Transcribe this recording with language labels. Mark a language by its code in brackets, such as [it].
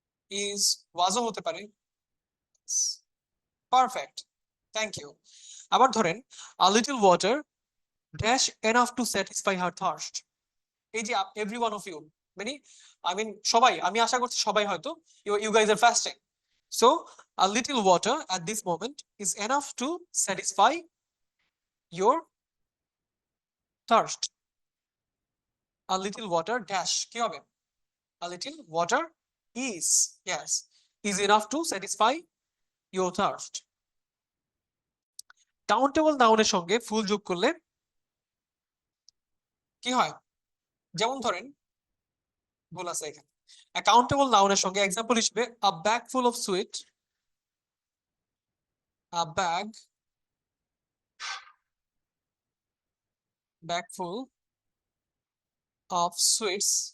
[bn] Is ওয়াজও হতে পারে। [en] Perfect, thank you. [bn] আবার ধরেন [en] A little water dash enough to satisfy her thirst. [bn] এই যে [en] every one of you, [bn] মানে আই মিন সবাই, আমি আশা করছি সবাই হয়তো [en] You guys are fasting. So a little water at this moment is enough to satisfy your thirst. a little water dash [bn] কি হবে? [en] a little water is, yes, is enough to satisfy your thirst. [bn] Countable নাউনের সঙ্গে ফুল যোগ করলে কি হয়? যেমন ধরেন, ভুল আছে এখানে। কাউন্টেবল নাউনের সঙ্গে এক্সাম্পল হিসেবে [en] a bag full of sweet, a bag full of sweets,